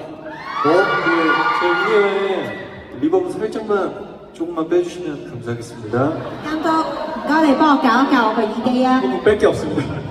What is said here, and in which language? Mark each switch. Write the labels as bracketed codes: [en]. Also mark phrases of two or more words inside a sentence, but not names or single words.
[ko] 제 미니어에 리버브 살짝만 조금만 빼주시면 감사하겠습니다. [yue] 監督，唔該你幫我搞一搞我個耳機啊！ [ko] 뺄게 없습니다.